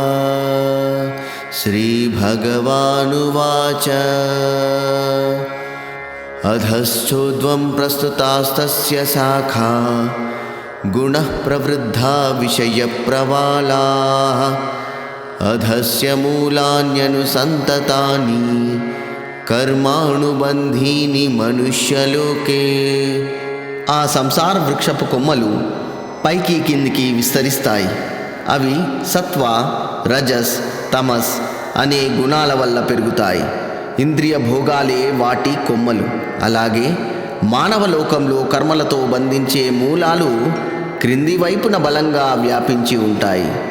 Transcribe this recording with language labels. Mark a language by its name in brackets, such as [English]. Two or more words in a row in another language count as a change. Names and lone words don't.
[Sanskrit] श्रीभगवानुवाच अधश्चोद्वं प्रस्तुतास्तस्य शाखा गुणः प्रवृद्धा विषयप्रवालाः अधस्य मूलान्यनुसन्ततानि कर्मानुबन्धीनि मनुष्यलोके। [Telugu] ఆ సంసార వృక్షపు కొమ్మలు పైకి కిందికి విస్తరిస్తాయి. అవి సత్వ, రజస్, తమస్ అనే గుణాల వల్ల పెరుగుతాయి. ఇంద్రియ భోగాలే వాటి కొమ్మలు. అలాగే మానవ లోకంలో కర్మలతో బంధించే మూలాలు క్రింది వైపున బలంగా వ్యాపించి ఉంటాయి.